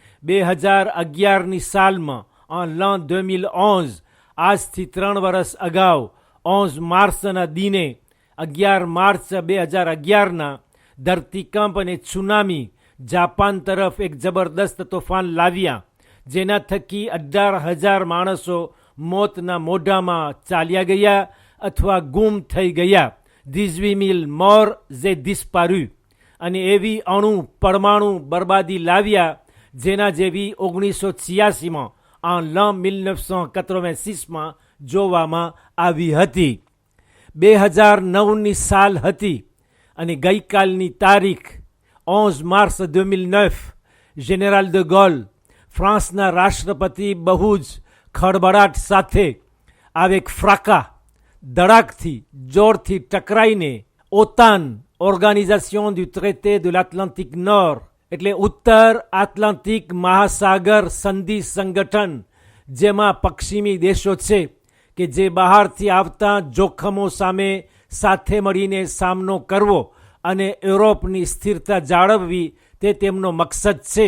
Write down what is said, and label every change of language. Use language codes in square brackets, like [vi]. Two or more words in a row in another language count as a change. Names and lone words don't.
[gu] 2011ની સાલમાં l'an 2011 આજથી 3 વર્ષ અગાઉ 11 માર્ચના દિને 11 માર્ચ 2011ના ધરતીકંપ અને સુનામી જાપાન તરફ એક જબરદસ્ત તોફાન લાવ્યા, જેના થકી 18,000 માણસો મોતના મોઢામાં ચાલ્યા ગયા અથવા ગુમ થઈ ગયા. [fr] 18,000 morts et disparus. [gu] અને એવી અણુ પરમાણુ બરબાદી લાવ્યા જેના જેવી 1986માં l'an 1986માં જોવામાં આવી હતી. 2009ની સાલ હતી અને ગઈકાલની તારીખ 11 માર્ચ 2009 જેનરલ de Gaulle ફ્રાન્સના રાષ્ટ્રપતિ બહુ જ ખળબળાટ સાથે [fr] avec fracas [gu] ધડાકથી, જોરથી ટકરાઈને [fr] OTAN Organisation du traité de l'Atlantique Nord [gu] એટલે ઉત્તર આટલાન્ટિક મહાસાગર સંધિ સંગઠન, જેમાં પશ્ચિમી દેશો છે કે જે બહારથી આવતા જોખમો સામે સાથે મળીને સામનો કરવો અને યુરોપની સ્થિરતા જાળવવી તે તેમનો મકસદ છે.